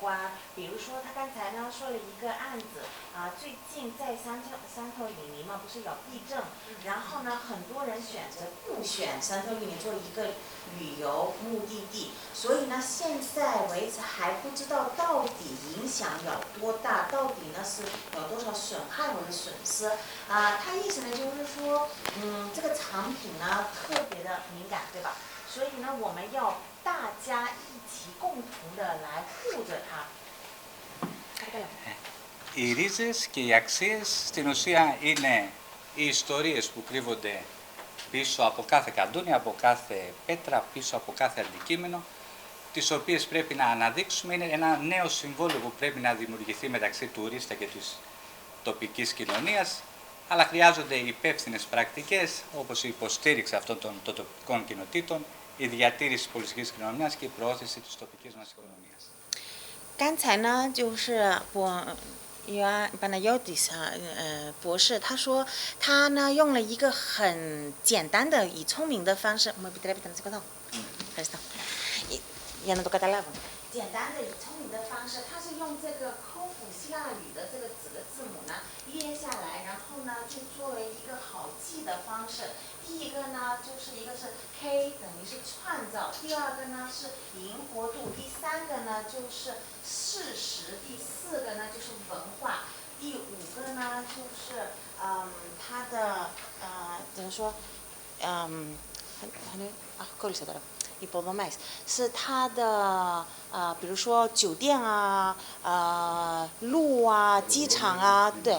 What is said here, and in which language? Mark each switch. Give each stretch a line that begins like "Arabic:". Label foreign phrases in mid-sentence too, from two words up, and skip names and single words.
Chinese: 比如说他刚才呢说了一个案子，最近在三头岭尼嘛，不是有地震，然后呢很多人选择不选三头岭尼做一个旅游目的地，所以呢现在为止还不知道到底影响有多大，到底呢是有多少损害或者损失。他意思呢就是说，这个产品呢特别的敏感，对吧？所以呢我们要大家一起共同的来护着它。
Greek: Οι ρίζες και οι αξίες στην ουσία είναι οι ιστορίες που κρύβονται πίσω από κάθε καντούνι, από κάθε πέτρα, πίσω από κάθε αντικείμενο, τις οποίες πρέπει να αναδείξουμε. Είναι ένα νέο συμβόλαιο που πρέπει να δημιουργηθεί μεταξύ του τουρίστα και της τοπικής κοινωνίας, αλλά χρειάζονται υπεύθυνες πρακτικές, όπως η υποστήριξη αυτών των τοπικών κοινοτήτων, η διατήρηση της πολιτικής κοινωνίας και η προώθηση της τοπικής μας οικονομίας.
Chinese: 刚才呢，就是Panagiotis 博士，他说他呢用了一个很简单的、以聪明的方式，我们
Greek: επιτρέπετε να σηκωθώ. Ευχαριστώ. Για να το καταλάβουν.
Chinese: 简单的、以聪明的方式，他是用这个科普希腊语的这个几个字母呢列下来，然后呢就作为一个好记的方式。第一个呢就是一个是 K 等于是创造，第二个呢是灵活度，第三个呢就是事实，第四个呢就是文化，第五个呢就是它的怎么说够了晓得了。υποδομές 是它的比如说酒店啊、路啊、机场啊，对。